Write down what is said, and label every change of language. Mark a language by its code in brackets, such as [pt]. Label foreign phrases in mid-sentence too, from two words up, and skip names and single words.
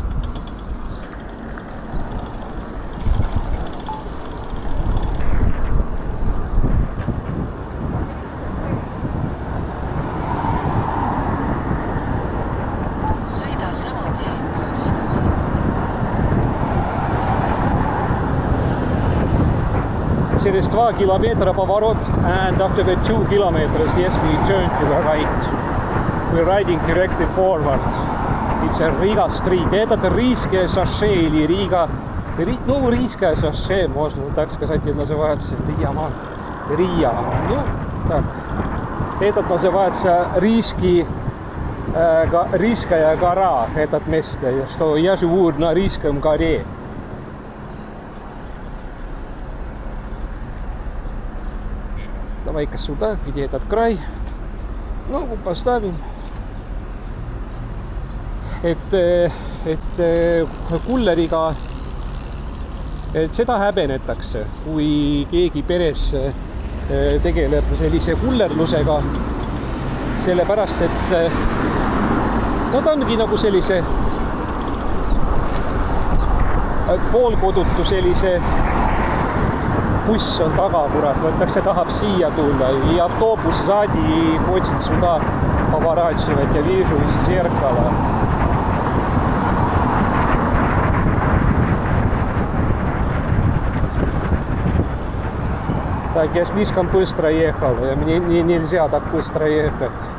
[et] Sõida sama teed mööda edasi. [ru] Через 2 километра поворот, [en] and after the 2 kilometers, yes, we turn to the right. We're riding directly forward. It's a Riga street. [ru] Этот Рижское шоссе или Рига... Ну, Рижское шоссе, можно так сказать, называется. Рия. Ну, так. Этот называется Рижская гора, этот место, что я живу на Рижском горе. Давай-ка сюда, где этот край. Ногу поставим. [et] Et kulleriga, et seda häbenetakse, kui keegi peres tegeleb sellise kullerlusega, sellepärast, et nad ongi nagu sellise poolkodutu sellise buss on taga, kurat, võtakse, tahab siia tulla [ru] и автобус сзади хочет сюда поворачивать, я вижу из зеркала. Так, я слишком быстро ехал, мне нельзя так быстро ехать.